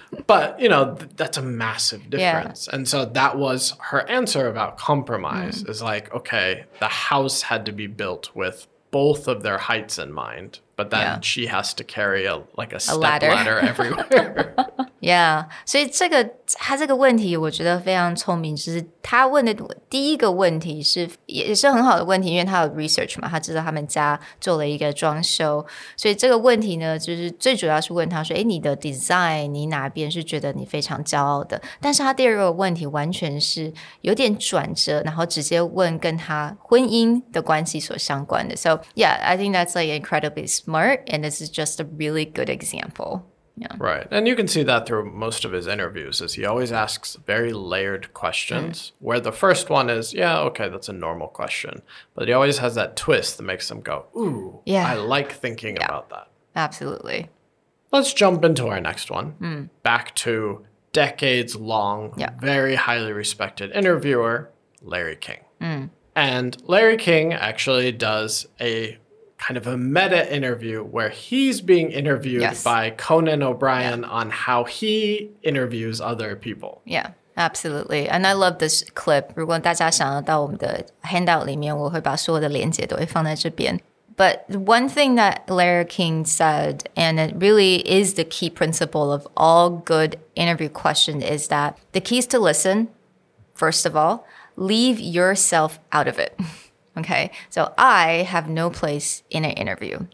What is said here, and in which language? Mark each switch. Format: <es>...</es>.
<en>But, that's a massive difference. And so that was her answer about compromise is like, okay, the house had to be built with both of their heights in mind, but then she has to carry a step ladder everywhere. Yeah.</en> <zh>所以他这个问题我觉得非常聪明，就是他问的第一个问题也是很好的问题，因为他有 research 嘛，他知道他们家做了一个装修，所以这个问题呢，就是最主要是问他说，你的 design 你哪边是觉得你非常骄傲的？但是他第二个问题完全是有点转折，然后直接问跟他婚姻的关系所相关的。</zh> <en>So yeah, I think that's like incredibly smart, and this is just a really good example. Yeah. Right. And you can see that through most of his interviews is he always asks very layered questions where the first one is, yeah, okay, that's a normal question. But he always has that twist that makes them go, ooh, I like thinking about that. Absolutely. Let's jump into our next one. Back to decades-long, very highly respected interviewer, Larry King. And Larry King actually does a kind of a meta interview where he's being interviewed by Conan O'Brien on how he interviews other people. Yeah, absolutely. And I love this clip.</en> <zh>如果大家想要到我们的 handout 里面，我会把所有的连结都会放在这边。</zh> <en>But one thing that Larry King said, and it really is the key principle of all good interview questions, is that the key is to listen, first of all, leave yourself out of it. Okay, so I have no place in an interview.</en>